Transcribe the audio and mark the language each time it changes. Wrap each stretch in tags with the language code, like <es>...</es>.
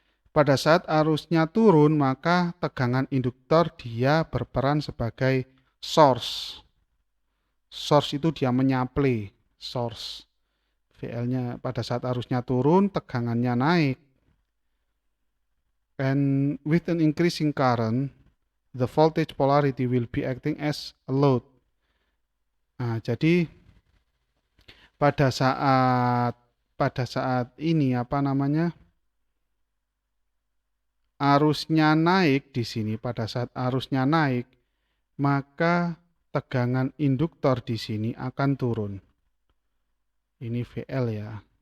<id>Pada saat arusnya turun, maka tegangan induktor dia berperan sebagai source. Source itu dia menyaplai, source. VL-nya pada saat arusnya turun, tegangannya naik.</id> <en>And with an increasing current, the voltage polarity will be acting as a load.</en> <id>Nah, jadi pada saat ini arusnya naik di sini, pada saat arusnya naik, maka tegangan induktor di sini akan turun. Ini VL ya.</id>